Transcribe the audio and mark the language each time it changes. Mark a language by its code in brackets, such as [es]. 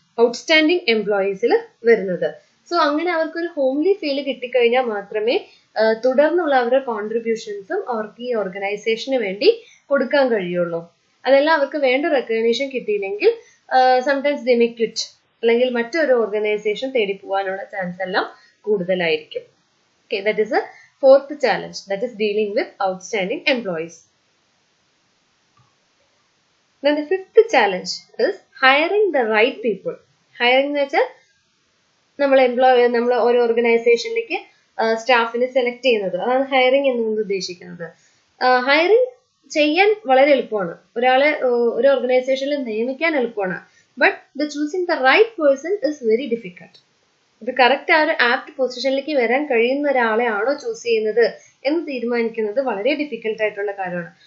[ml] Outstanding എംപ്ലോയീസിൽ വരുന്നത്. So അങ്ങനെ അവർക്കൊരു ഹോംലി ഫീൽ കിട്ടിക്കഴിഞ്ഞാൽ മാത്രമേ തുടർന്നുള്ള അവരുടെ കോൺട്രിബ്യൂഷൻസും അവർക്ക് ഈ ഓർഗനൈസേഷന് വേണ്ടി കൊടുക്കാൻ കഴിയുള്ളൂ. അതെല്ലാം അവർക്ക് വേണ്ട റെക്കഗ്നീഷൻ കിട്ടിയില്ലെങ്കിൽ [en] sometimes they may quit, [ml] അല്ലെങ്കിൽ മറ്റൊരു ഓർഗനൈസേഷൻ തേടി പോകാനുള്ള ചാൻസ് എല്ലാം കൂടുതലായിരിക്കും. [en] Okay, that is a fourth challenge, that is dealing with outstanding employees. Then the fifth challenge is hiring the right people. [ml] Hiring എന്ന് വെച്ചാൽ നമ്മൾ ഒരു ഓർഗനൈസേഷനിലേക്ക് സ്റ്റാഫിനെ സെലക്ട് ചെയ്യുന്നത്, അതാണ് ഹയറിംഗ് എന്നുകൊണ്ട് ഉദ്ദേശിക്കുന്നത്. ഹയറിംഗ് ചെയ്യാൻ വളരെ എളുപ്പമാണ്, ഒരാളെ ഒരു ഓർഗനൈസേഷനിൽ നിയമിക്കാൻ എളുപ്പമാണ്. [en] But the choosing the right person is very difficult. [ml] ഇത് കറക്റ്റ് ആ ഒരു ആപ്റ്റ് പൊസിഷനിലേക്ക് വരാൻ കഴിയുന്ന ഒരാളെ ആണോ ചൂസ് ചെയ്യുന്നത് എന്ന് തീരുമാനിക്കുന്നത് വളരെ ഡിഫിക്കൽട്ട് ആയിട്ടുള്ള കാര്യമാണ്.